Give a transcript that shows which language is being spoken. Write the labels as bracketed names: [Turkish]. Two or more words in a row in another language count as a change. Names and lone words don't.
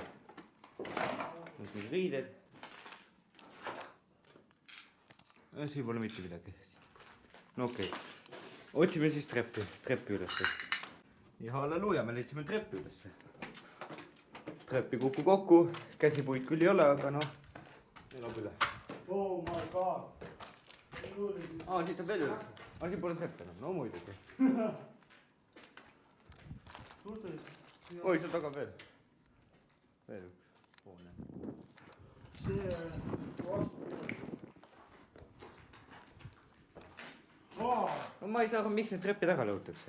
[Estonian] Need riided. Siin pole mitte midagi. No okei. Otsime siis treppi ülesse. Ja halleluuja, me leidsime treppi ülesse. Treppi kokku. Käsipuid küll ei ole, aga noh. Elab üle. [English] Oh my god. [Estonian] Siit on veel üle. Siin pole treppi enam. No muidugi. Oi, seal taga veel. Veel üks hoone. No ma ei saa aru, miks need treppi taga lõhutakse.